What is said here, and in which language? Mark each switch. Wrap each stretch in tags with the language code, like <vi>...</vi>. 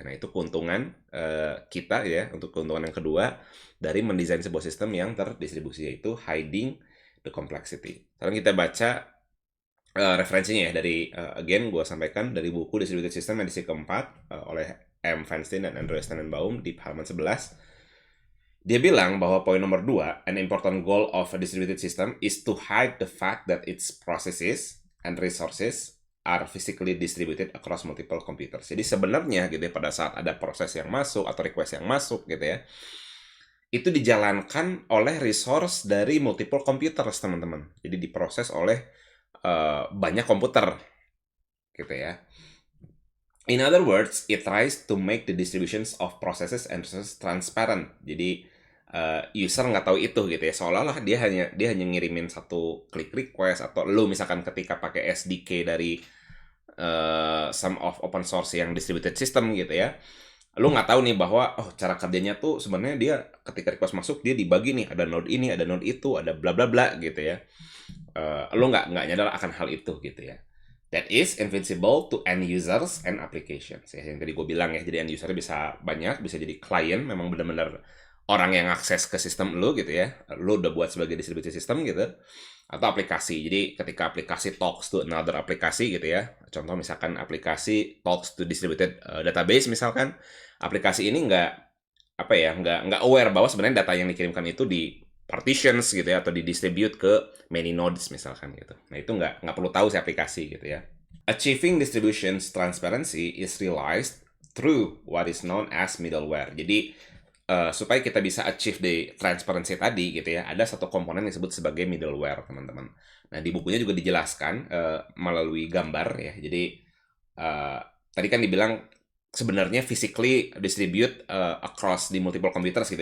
<id>Nah, itu keuntungan kita ya, untuk keuntungan yang kedua dari mendesain sebuah sistem yang terdistribusi, yaitu</id> <en>hiding the complexity.</en> <id>Sekarang kita baca referensinya ya dari again gue sampaikan dari buku Distributed System edisi keempat oleh M. Feinstein dan Andreas Tannenbaum di halaman 11. Dia bilang bahwa poin nomor 2,</id> <en>an important goal of a distributed system is to hide the fact that its processes and resources are physically distributed across multiple computers.</en> <id>Jadi sebenarnya gitu ya, pada saat ada proses yang masuk atau request yang masuk gitu ya, itu dijalankan oleh resource dari multiple computers, teman-teman. Jadi diproses oleh banyak komputer gitu ya.</id> <en>In other words, it tries to make the distributions of processes and resources transparent.</en> <id>Jadi user nggak tahu itu gitu ya, seolah-olah dia hanya ngirimin satu klik request, atau lu misalkan ketika pakai SDK dari some of open source yang distributed system gitu ya, lu nggak tahu nih bahwa cara kerjanya tuh sebenarnya dia ketika request masuk dia dibagi nih, ada node ini, ada node itu, ada bla bla bla gitu ya. Lu nggak nyadar akan hal itu gitu ya.</id> <en>That is invincible to end users and applications</en> <id>ya, yang tadi gue bilang ya. Jadi end user bisa banyak, bisa jadi client, memang benar-benar orang yang akses ke sistem lu gitu ya, lu udah buat sebagai distributed system gitu, atau aplikasi. Jadi ketika aplikasi</id> <en>talks to another</en> <id>aplikasi gitu ya, contoh misalkan aplikasi</id> <en>talks to distributed database</en> <id>misalkan, aplikasi ini nggak aware bahwa sebenarnya data yang dikirimkan itu di partitions gitu ya, atau didistribute ke many nodes misalkan gitu. Nah, itu nggak perlu tahu si aplikasi gitu ya.</id> <en>Achieving distributions transparency is realized through what is known as middleware.</en> <id>Jadi supaya kita bisa</id> <en>achieve the transparency</en> <id>tadi gitu ya, ada satu komponen yang disebut sebagai middleware, teman-teman. Nah, di bukunya juga dijelaskan melalui gambar ya. Jadi tadi kan dibilang sebenarnya physically distribute across di multiple computers gitu.</id>